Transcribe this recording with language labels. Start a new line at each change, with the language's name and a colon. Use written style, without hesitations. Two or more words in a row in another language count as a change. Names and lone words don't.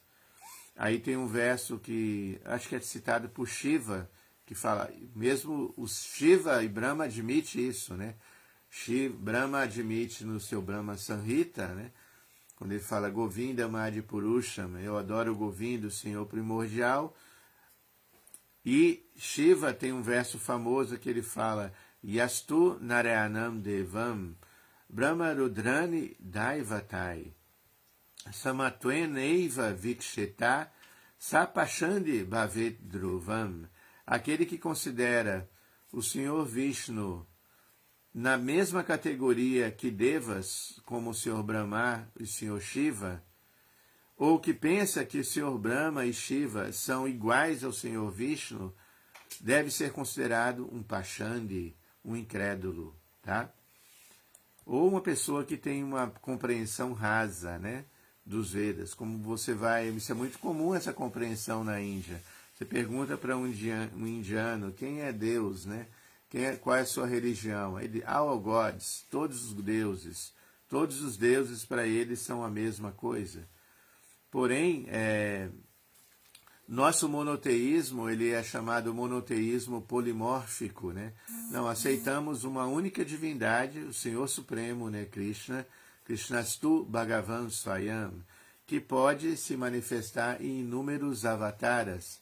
Portuguese: Aí tem um verso que acho que é citado por Shiva, que fala, mesmo o Shiva e Brahma admitem isso, né? Brahma admite no seu Brahma Samhita, né, quando ele fala
Sanskrit: Govinda Madi Purusham,
Portuguese: eu adoro o Govinda, o Senhor primordial. E Shiva tem um verso famoso que ele fala
Sanskrit: Yastu Narayanam Devam Brahma Rudrani Daivatai Samatuen Eiva Viksheta Sapashandi Bhavet Dhruvam.
Portuguese: Aquele que considera o Senhor Vishnu na mesma categoria que devas, como o Senhor Brahma e o Senhor Shiva, ou que pensa que o Senhor Brahma e Shiva são iguais ao Senhor Vishnu, deve ser considerado um Pachandi, um incrédulo. Tá? ou uma pessoa que tem uma compreensão rasa, né, dos Vedas. Como você vai, isso é muito comum, essa compreensão na Índia. Você pergunta para um indiano quem é Deus, né? Qual é a sua religião? Ele,
English: all gods,
Portuguese: todos os deuses para eles são a mesma coisa. Porém, nosso monoteísmo, ele é chamado monoteísmo polimórfico, né? Não, aceitamos uma única divindade, o Senhor Supremo, né, Krishna,
Sanskrit: Krishnastu Bhagavan Swayam,
Portuguese: que pode se manifestar em inúmeros avataras.